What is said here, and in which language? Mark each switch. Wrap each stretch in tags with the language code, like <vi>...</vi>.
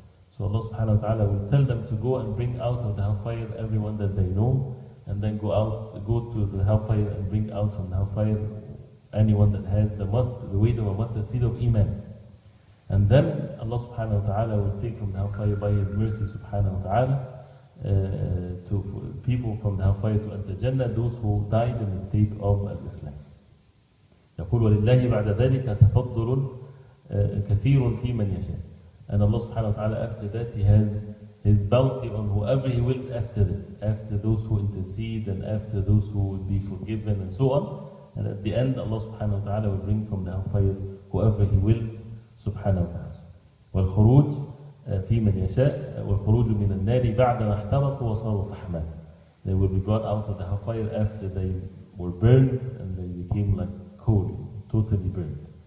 <en>So Allah subhanahu wa ta'ala will tell them to go and bring out of the hellfire everyone that they know, and then go to the hellfire and bring out from the hellfire anyone that has the weight of a mustard seed of iman. And then Allah subhanahu wa ta'ala will take from the hellfire by His mercy subhanahu wa ta'ala to people from the hellfire to enter Jannah, those who died in the state of Islam.</en> <ar>يقول ولله بعد ذلك تفضل كثير في من يشاء.</ar> <en>And Allah subhanahu wa ta'ala, after that, He has His bounty on whoever He wills after this, after those who intercede and after those who will be forgiven and so on. And at the end, Allah subhanahu wa ta'ala will bring from the hellfire whoever He wills subhanahu wa ta'ala.</en> <ar>والخروج في من يشاء والخروج من النار بعد ما احترقوا وصاروا فحما.</ar> <en>They will be brought out of the hellfire after they were burned and they became like coal, totally burned.</en>